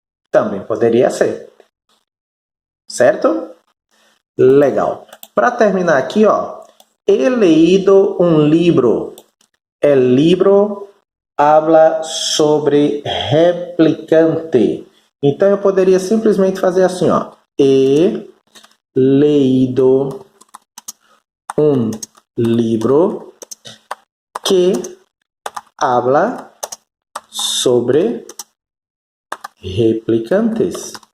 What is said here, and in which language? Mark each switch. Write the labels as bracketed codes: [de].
[pt] Também poderia ser. Certo? Legal. Para terminar aqui, ó, [es] he leído un libro. El libro habla sobre replicante. [pt] Então eu poderia simplesmente fazer assim, ó. [es] He leído un libro que habla sobre replicantes.